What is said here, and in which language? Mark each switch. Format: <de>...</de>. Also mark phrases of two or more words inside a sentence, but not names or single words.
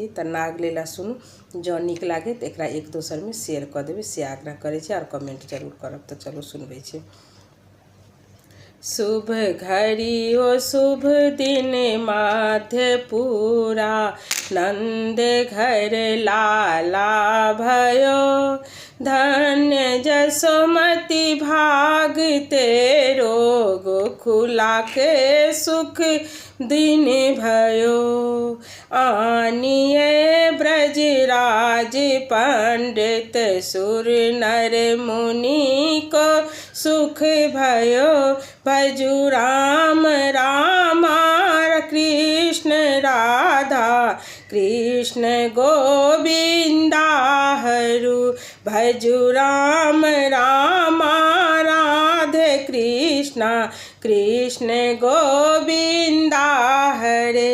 <mai>तऽ नागलीला सुनू, जँ नीक लागे तऽ एकरा एक दोसर में शेयर कऽ देबै, से आग्रह करै छी, और कमेंट जरूर करब। तऽ चलू सुनबै छी।</mai> <bra>शुभ घड़ी ओ शुभ दिन मध्यपुरा, नंद घर लाला भयो, धन्य जसोमति भाग तेरो, गोकुला के सुख दिन भयो। आनिए ब्रजराज पंडित सुर नर मुनि को सुख भयो, भजु राम रामा कृष्ण राधा, कृष्ण गोविंदा हरु, भजु राम रामा राधे कृष्णा, कृष्ण गोविंदा हरे।</bra>